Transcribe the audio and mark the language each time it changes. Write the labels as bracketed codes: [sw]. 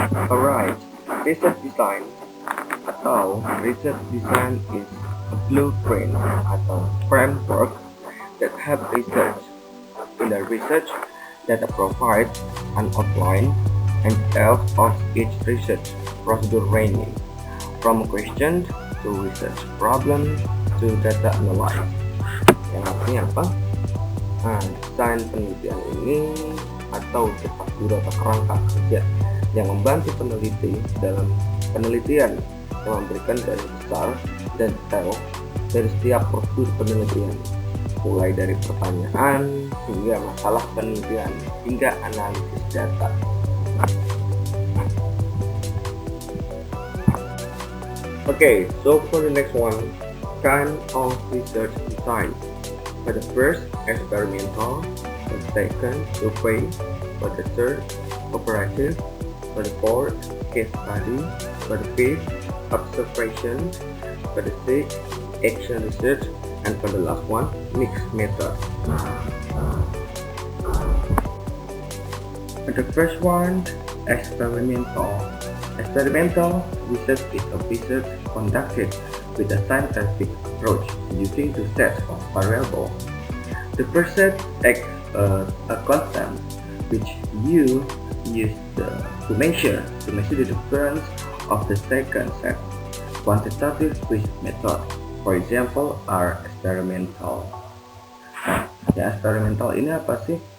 [en] Alright, research design [id] atau [en] research design is a blueprint atau framework that help research. In the research that provides an outline and details of each research procedure ranging from question to research problem to data analysis. [id] Yang artinya apa? Nah, desain penelitian ini atau cepat guru atau kerangka kerja yang membantu peneliti dalam penelitian, yang memberikan garis besar dan detail dari setiap prosedur penelitian, mulai dari pertanyaan hingga masalah penelitian hingga analisis data. [en] Okay, so for the next one, kind of research design. For the first, experimental. For the second, survey. For the third, cooperative. For the fourth, case study. For the fifth, observation. For the sixth, action research. And for the last one, mixed method. For the first one, experimental. Experimental research is a research conducted with a scientific approach using two sets of variables. The first set acts as a constant which you use to measure the difference of the second set. Quantitative research method, for example, are experimental. [id] Nah, ya eksperimental ini apa sih?